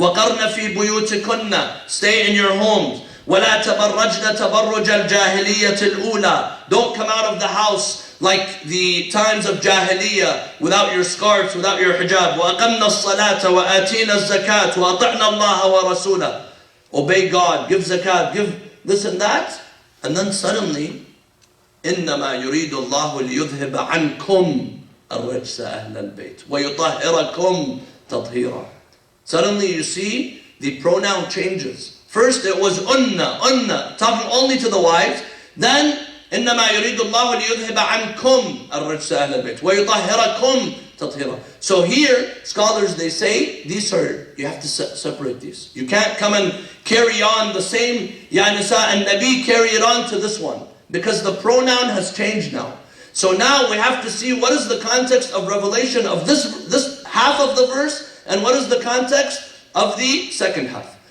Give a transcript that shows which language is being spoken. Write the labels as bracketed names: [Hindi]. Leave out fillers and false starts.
[Arabic] وَقَرْنَ فِي بُيُوتِكُنَّ. [English] Stay in your homes. [Arabic] وَلَا تَبَرَّجْنَ تَبَرُّجَ الْجَاهِلِيَّةِ الْأُولَى. [English] Don't come out of the house like the times of Jahiliyyah, without your scarves, without your hijab. [Arabic] وَأَقَمْنَ الصَّلَاةَ وَآتِينَ الزَّكَاةَ وَأَطِعْنَ اللَّهَ وَرَسُولَهُ. [English] Obey God, give zakat, give this and that. And then suddenly, [Arabic] إنما يريد الله ليذهب عنكم الرجس أهل البيت ويطهركم تطهيرا. [English] Suddenly you see the pronoun changes. First it was unna, talking only to the wives. [Arabic] Then إنما يريد الله ليذهب عنكم الرجس أهل البيت ويطهركم تطهيرا. [English] So here scholars, they say these are, you have to separate these. You can't come and carry on the same Ya Nisa and Nabi, carry it on to this one. Because the pronoun has changed now. So now we have to see what is the context of revelation of this half of the verse, and what is the context of the second half.